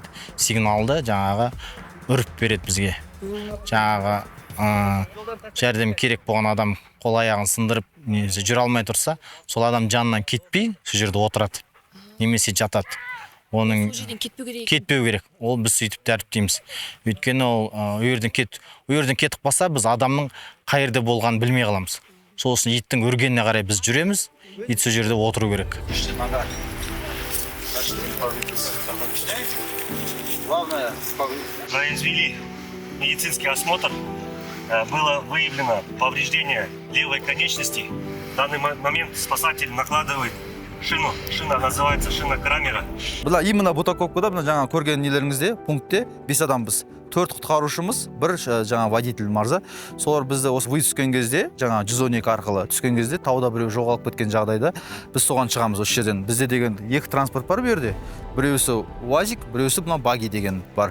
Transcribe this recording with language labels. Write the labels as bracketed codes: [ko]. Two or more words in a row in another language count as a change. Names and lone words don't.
[kk] Сигналды жаңағы үріп береді бізге. Жаңағы жәрдем керек болған адам қол аяғын сындырып, жүре алмай тұрса, сол адам жанынан кетпей, сол жерде отырады. Немесе жатады. Оның кетпеу керек. Ол біз сөйтіп тәріптейміз. Өйткені ол үйерден кетіп қалса, біз адамның қай жерде болғанын білмей қаламыз. Сол үшін иттің үргеніне қарай біз жүреміз, ит сол жерде отыру керек. [ru] Произвели медицинский осмотр. Было выявлено повреждение левой конечности. В данный момент спасатель накладывает шину. Шина называется шина Крамера. [kk] Бұлар именно Бутаковкада, мына жаңа көрген нелеріңізде, пунктте 5 адамбыз. 4 құтқарушымыз, 1 жаңа водитель марза. Солар бізді осы выезд түскен кезде, жаңа 112 арқылы түскен кезде, тауда біреу жоғалып кеткен жағдайда біз соған шығамыз осы жерден. Бізде деген 2 транспорт бар бұл жерде. Біреусі УАЗик, біреусі мына баги деген бар.